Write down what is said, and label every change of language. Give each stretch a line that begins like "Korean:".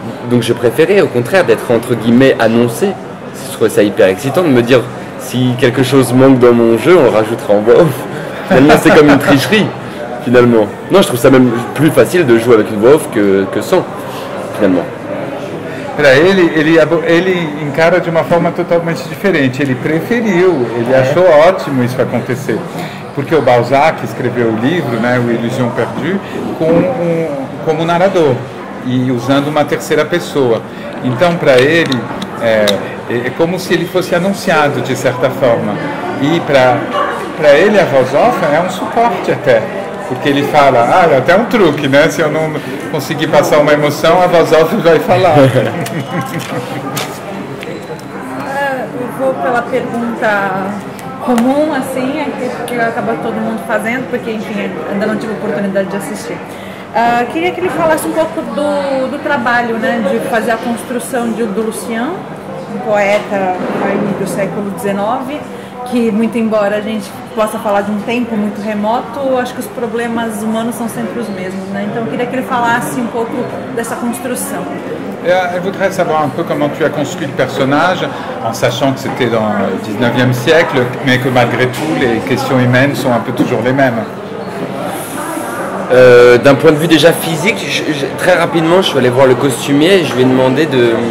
French: Donc je préférais, au contraire, d'être entre guillemets annoncé. Je trouvais ça hyper excitant de me dire, si quelque chose manque dans mon jeu, on le rajoutera en voix off. Finalement, c'est comme une tricherie, finalement. Non, je trouve ça même plus facile de jouer avec une voix off que sans, finalement.
Portuguese: Para ele encara de uma forma totalmente diferente. Ele preferiu, ele achou ótimo isso acontecer, porque o Balzac escreveu o livro, né, o Illusion perdue, como narrador e usando uma terceira pessoa. Então, para ele é como se ele fosse anunciado de certa forma. E para ele a voz off é um suporte até. Porque ele fala, é até um truque, né? Se eu não conseguir passar uma emoção, a voz off vai falar. Eu vou pela pergunta comum, assim, que acaba todo mundo fazendo, porque, enfim, ainda não tive oportunidade de assistir. Queria que ele falasse um pouco do trabalho, né? De fazer a construção do Lucien, um poeta aí do século XIX, que, muito embora a gente possa falar de um tempo muito remoto, acho que os problemas humanos são sempre os mesmos, né? Então eu queria que ele falasse um pouco dessa construção.
French: Je voudrais savoir un peu comment tu as construit le personnage, en sachant que c'était dans le 19e siècle, mais que malgré tout, les questions humaines sont un peu toujours les mêmes. D'un point de vue déjà physique, très rapidement, je suis allé voir le costumier et je lui ai demandé de...